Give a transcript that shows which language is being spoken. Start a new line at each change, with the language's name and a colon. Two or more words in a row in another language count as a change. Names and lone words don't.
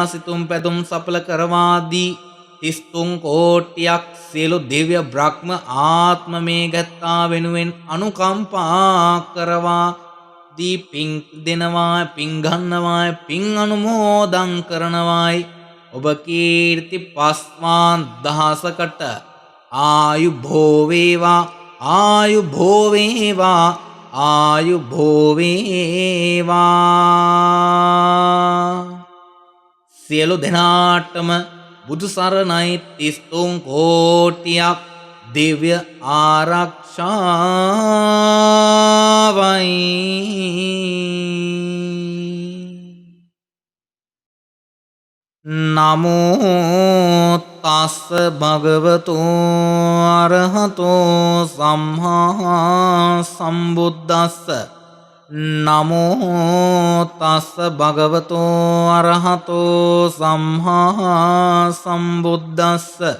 Sinhala: සිතුම් පැතුම් සඵල කරවා දී 33 කෝටියක් සියලු දිව්‍ය බ්‍රහ්ම ආත්ම මේ ගැත්තා වෙනුවෙන් අනුකම්පා කරවා දී පින් දෙනවා පින් ගන්නවායි පින් අනුමෝදන් කරනවායි ඔබ කීර්ති පස්වාන් දහසකට ආයු භෝවේවා ආයු භෝවේවා ආයු භෝවේවා සියලු දෙනාටම බුදු සරණයි 33 කෝටියක් දිව්‍ය ආරක්ෂාවයි
Pali: නමෝ තස්ස භගවතු අරහතෝ සම්මා සම්බුද්දස්ස නමෝ තස්ස භගවතු අරහතෝ සම්මා සම්බුද්දස්ස